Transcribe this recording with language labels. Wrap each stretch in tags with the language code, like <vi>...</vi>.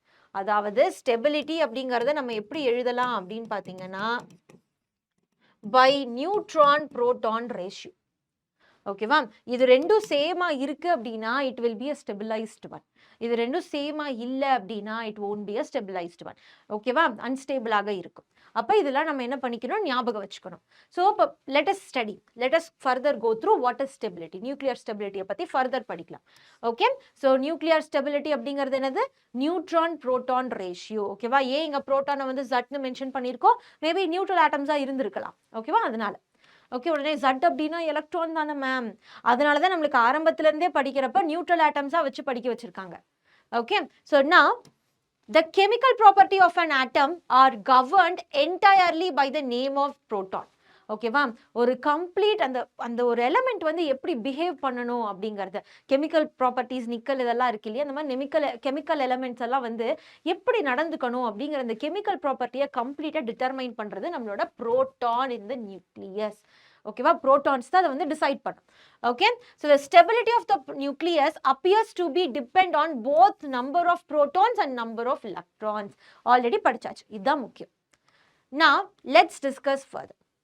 <ta>அதாவது ஸ்டெபிலிட்டி அப்படிங்கறத நம்ம எப்படி எழுதலாம் அப்படின்னு பாத்தீங்கன்னா,</ta> <en>by neutron proton ratio.</en> <ta>ஓகேவா? இது ரெண்டும் சேமா இருக்கு அப்படின்னா</ta> <en>It will be a stabilized one.</en> <ta>இது ரெண்டும் சேமா இல்ல அப்படின்னா</ta> <en>It won't be a stabilized one.</en> <ta>ஓகேவா? அன்ஸ்டேபிளாக இருக்கும். அப்ப இதெல்லாம் நம்ம என்ன பண்ணிக்கணும், ஞாபகம் வச்சுக்கணும்.</ta> <en>So இப்போ let us study, let us further go through what is stability.</en> <ta>Nuclear ஸ்டெபிலிட்டியை பத்தி ஃபர்தர் படிக்கலாம். ஓகே, ஸோ நியூக்ளியர் ஸ்டெபிலிட்டி அப்படிங்கிறது என்னது, நியூட்ரான் புரோட்டான் ரேஷியோ. ஓகேவா? ஏன் இங்க புரோட்டானை வந்து ஜட்னு மென்ஷன் பண்ணியிருக்கோம், மேபி நியூட்ரல் ஆட்டம்ஸா இருந்திருக்கலாம். ஓகேவா? அதனால ஓகே, உடனே ஜட் அப்படின்னா எலக்ட்ரான் தானே மேம், அதனால தான் நம்மளுக்கு ஆரம்பத்துல இருந்தே படிக்கிறப்ப நியூட்ரல் ஆட்டம்ஸா வச்சு படிக்க வச்சிருக்காங்க.</ta> <en>Okay, so now the chemical property of an atom are governed entirely by the name of proton.</en> <ta>ஓகேவா? ஒரு கம்ப்ளீட் அந்த ஒரு எலமெண்ட் வந்து எப்படி பிஹேவ் பண்ணணும் அப்படிங்கிறது, கெமிக்கல் ப்ராப்பர்ட்டிஸ், நிக்கல் இதெல்லாம் இருக்கு இல்லையா, அந்த மாதிரி கெமிக்கல் எலமெண்ட்ஸ் எல்லாம் வந்து எப்படி நடந்துக்கணும் அப்படிங்கிற அந்த கெமிக்கல் ப்ராப்பர்ட்டியை கம்ப்ளீட்டாக டிட்டர்மைன் பண்ணுறது நம்மளோட புரோட்டான் இன் த நியூக்ளியஸ். ஓகேவா? புரோட்டான்ஸ் தான் அதை வந்து டிசைட் பண்ணும்.</ta> <en>Okay, so the stability of the nucleus appears to be depend on both number of protons and number of electrons.</en> <ta>Already படிச்சாச்சு, இதுதான் முக்கியம்.</ta> <en>Now let's discuss further.</en>